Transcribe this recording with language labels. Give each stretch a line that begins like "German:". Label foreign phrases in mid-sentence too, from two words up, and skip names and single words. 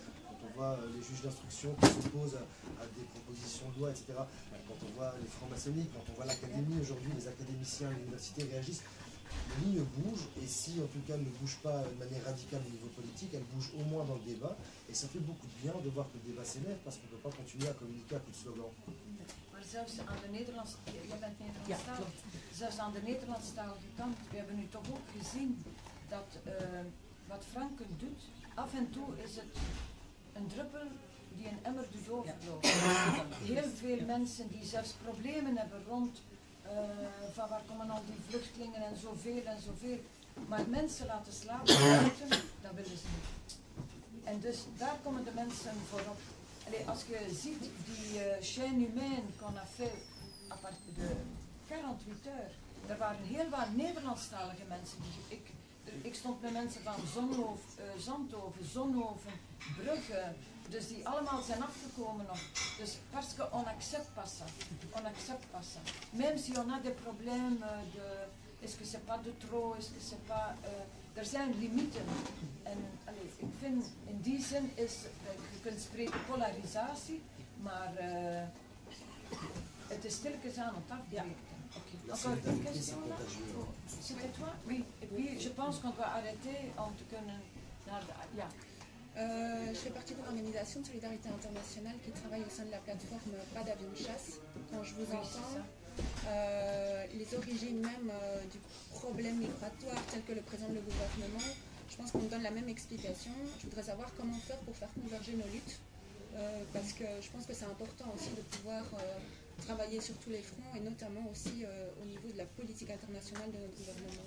French: Quand on voit les juges d'instruction qui s'opposent à des propositions de loi, etc. Quand on voit les francs-maçonniques, quand on voit l'académie aujourd'hui, les académiciens à l'université réagissent, les lignes bougent, et si en tout cas ne bougent pas de manière radicale au niveau politique, elles bougent au moins dans le débat, et ça fait beaucoup de bien de voir que le débat s'élève, parce qu'on ne peut pas continuer à communiquer à coup de slogan.
Dutch: Maar zelfs aan de jij bent Nederlandstalig, zelfs aan de Nederlandstalige kant, we hebben nu toch ook gezien dat wat Franken doet, af en toe is het een druppel die een emmer doet overlopen. Heel veel mensen die zelfs problemen hebben rond van waar komen al die vluchtelingen en zoveel. Maar mensen laten slapen buiten, dat willen ze niet. En dus daar komen de mensen voorop. Allee, als je ziet die
French: chaîne humaine qu'on a fait à partir de 48 heures,
Dutch: er waren heel wat Nederlandstalige mensen. Ik stond met mensen van Zandhoven, Zonhoven, Brugge, dus die allemaal zijn afgekomen nog.
French: Dus parce qu'on accepte pas ça. On accepte pas ça. Même si on a des problèmes de est-ce que c'est pas de trop, est-ce que c'est pas
Dutch: er zijn limieten. En allez, ik vind in die zin is, je kunt spreken polarisatie, maar het is stilletjes aan het afbreken.
French: Encore une question là? C'était toi? Oui. Et puis je pense qu'on doit arrêter
Dutch: en te kunnen naar de... Ja.
French: Je fais partie de l'organisation de solidarité internationale qui travaille au sein de la plateforme Pas d'avion de chasse. Quand je vous entends, les origines même du problème migratoire tel que le présente le gouvernement, je pense qu'on me donne la même explication. Je voudrais savoir comment faire pour faire converger nos luttes, parce que je pense que c'est important aussi de pouvoir travailler sur tous les fronts et notamment aussi au niveau de la politique internationale de notre gouvernement.